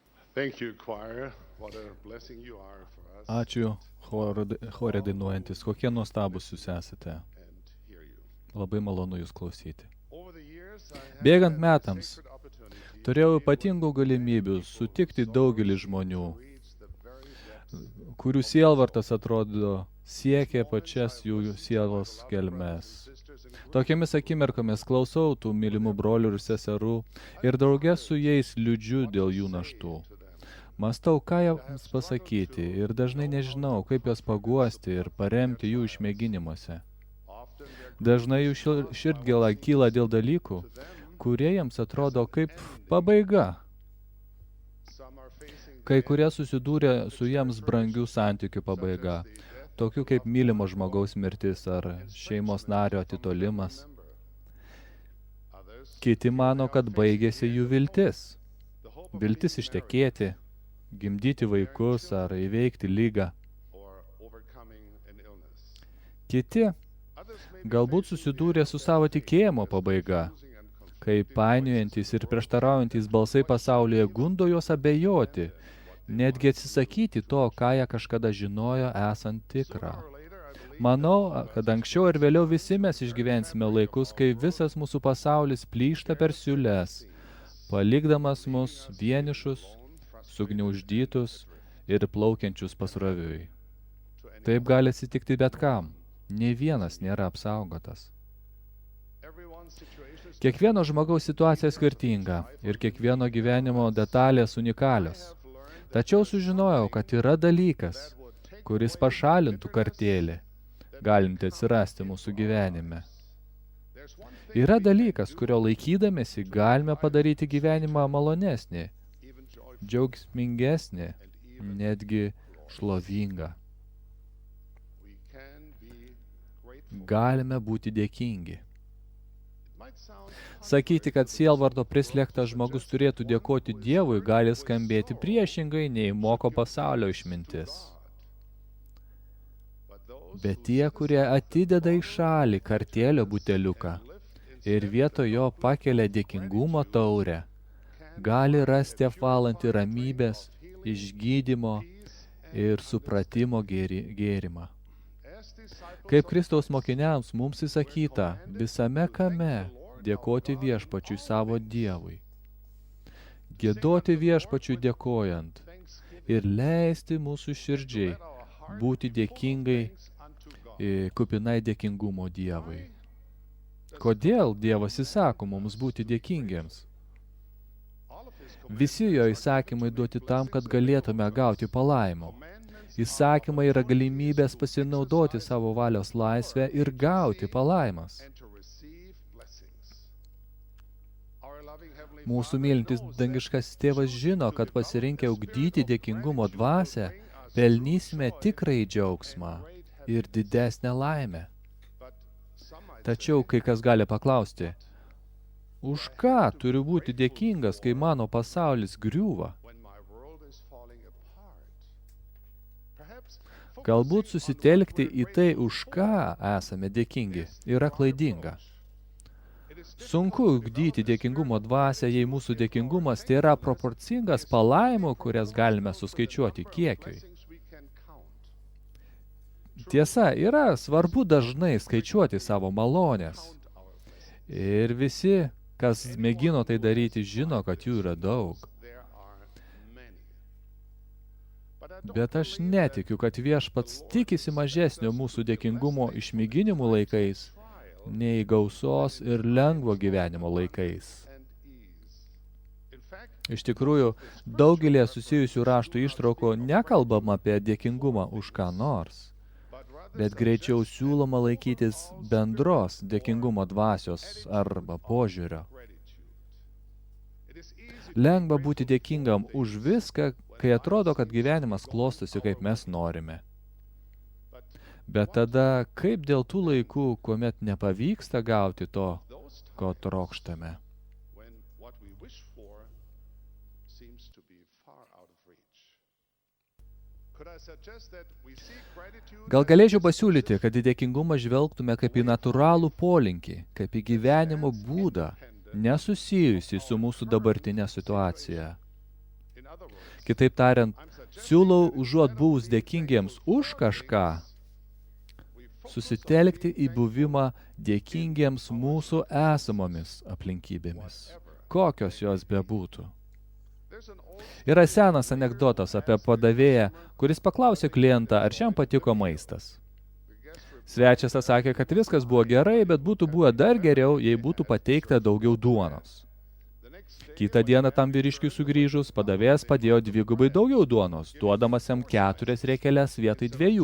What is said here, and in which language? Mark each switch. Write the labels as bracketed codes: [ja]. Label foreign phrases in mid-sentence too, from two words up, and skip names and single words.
[en] Thank you, choir. What a blessing you are for us. [lt] Ačiū, chore dainuojantis, kokie nuostabus jūs esate. [en] And hear you. [lt] Labai malonu jūs klausyti. [en] Over the years, I have [lt] Bėgant [en] had [lt] metams, [en] sacred opportunity [lt] turėjau ypatingų galimybių sutikti daugelį žmonių, [en] to reach the very depths [lt] kurių sielvartas atrodo siekia pačias jų sielos gelmes. [en] sisters and [lt] Tokiamis akimirkomis klausau tų mylimų brolių ir seserų ir draugė su jais liūdžiu dėl jų naštų. [en] to them. [lt] Mąstau, ką jiems pasakyti ir dažnai nežinau, kaip jas paguosti ir paremti jų išmėginimuose. [en] Often their [lt] Dažnai jų širdgėla kyla dėl dalykų, kurie jiems atrodo kaip pabaiga. [en] some are facing [lt] Kai kurie susidūrė su jiems brangių santykių pabaiga, tokių kaip mylimo žmogaus mirtis ar šeimos nario atitolimas. [en] others [lt] Kiti mano, kad baigėsi jų viltis. [en] the hope of [lt] Viltis ištekėti, gimdyti vaikus ar įveikti lygą. [en] or overcoming an illness. [lt] Kiti [en] Others may be [lt] galbūt susidūrė su savo tikėjimo pabaiga, [en] losing and confusing [lt] kai painiojantis ir prieštaraujantis balsai pasaulyje gundo juos abejoti, netgi atsisakyti to, ką jie kažkada žinojo esant tikrą. [en] or later, I believe [lt] Manau, kad anksčiau ir vėliau visi mes išgyvensime laikus, kai visas mūsų pasaulis plyšta per siūles, palikdamas mus vienišus, sugniauždytus ir plaukiančius pasroviui. Taip gali atsitikti bet kam. Nė vienas nėra apsaugotas. [en] everyone's situation is [lt] Kiekvieno žmogaus situacija skirtinga ir kiekvieno gyvenimo detalės unikalios. Tačiau sužinojau, kad yra dalykas, kuris pašalintų kartėlį, galinti atsirasti mūsų gyvenime. [en] there's one thing [lt] Yra dalykas, kurio laikydamėsi galime padaryti gyvenimą malonesnį, [en] even joy [lt] džiaugsmingesnį, [en] and even [lt] netgi šlovingą. [en] we can be grateful. [lt] Galime būti dėkingi. [en] It might sound [lt] Sakyti, kad sielvarto prislėgtas žmogus turėtų dėkoti Dievui, gali skambėti priešingai nei moko pasaulio išmintis. [en] but those [lt] Bet tie, kurie atideda į šalį kartėlio buteliuką ir vietoj jo pakelia dėkingumo taurę, gali rasti apvalantį ramybės, išgydymo ir supratimo gėrimą. [en] as disciples [lt] Kaip Kristaus mokiniams mums įsakyta visame kame dėkoti viešpačiui savo Dievui. Giedoti viešpačiui dėkojant ir leisti mūsų širdžiai būti dėkingai, kupinai dėkingumo Dievui. Kodėl Dievas įsako mums būti dėkingiems? Visi jo įsakymai duoti tam, kad galėtume gauti palaimų. Įsakymai yra galimybės pasinaudoti savo valios laisvę ir gauti palaimas. [en] and to receive blessings. Our loving Heavenly [lt] Mūsų [en] Father [lt] mylintis [en] knows [lt] dangiškas tėvas žino, kad pasirinkę ugdyti dėkingumo dvasią, pelnysime tikrai džiaugsmą ir didesnę laimę. [en] but some might [lt] Tačiau kai kas gali paklausti, už ką turiu būti dėkingas, kai mano pasaulis griūva? [en] when my world is falling apart. Perhaps [lt] Galbūt susitelkti į tai, už ką esame dėkingi, yra klaidinga. Sunku ugdyti dėkingumo dvasią, jei mūsų dėkingumas tai yra proporcingas palaimų, kurias galime suskaičiuoti kiekiui. [en] blessings we can count. [lt] Tiesa, yra svarbu dažnai skaičiuoti savo malonės. [en] Count our blessings. [lt] Ir visi, kas mėgino tai daryti, žino, kad jų yra daug. [en] There are many. But I don't [lt] Bet aš [en] believe that [lt] netikiu, kad viešpats tikisi mažesnio mūsų dėkingumo išmėginimų laikais, nei gausos ir lengvo gyvenimo laikais. [en] and ease. In fact, [lt] Iš tikrųjų, daugelį susijusių raštų ištraukų nekalbama apie dėkingumą už ką nors, [en] but rather [lt] bet greičiau siūloma laikytis bendros dėkingumo dvasios arba požiūrio. [en] gratitude. It is easy [lt] Lengva būti dėkingam už viską, kai atrodo, kad gyvenimas klostosi kaip mes norime. Bet tada, kaip dėl tų laikų, kuomet nepavyksta gauti to, [en] those [lt] ko trokštame? [en] when what we wish for seems to be far out of reach. Could I suggest that we seek gratitude [lt] Gal [en] as [lt] galėčiau [en] a [lt] pasiūlyti, kad į dėkingumą žvelgtume kaip į natūralų polinkį, kaip į gyvenimo būdą, nesusijusi su mūsų dabartinė situacija. [en] in other words, [lt] Kitaip tariant, [en] I'm suggesting [lt] siūlau [en] that [lt] užuot [en] instead of [lt] buvus [en] being [lt] dėkingiems už kažką, [en] we focus [lt] susitelkti [en] on [lt] į [en] being [lt] buvimą dėkingiems mūsų esamomis aplinkybėmis, kokios jos bebūtų. [en] There's an old [lt] Yra senas anekdotas apie padavėją, kuris paklausė klientą, ar šiam patiko maistas. Svečias atsakė, kad viskas buvo gerai, bet būtų buvę dar geriau, jei būtų pateikta daugiau duonos. Kitą dieną tam vyriškiui sugrįžus, padavėjas padėjo dvigubai daugiau duonos, duodamas jam 4 riekeles vietoj 2.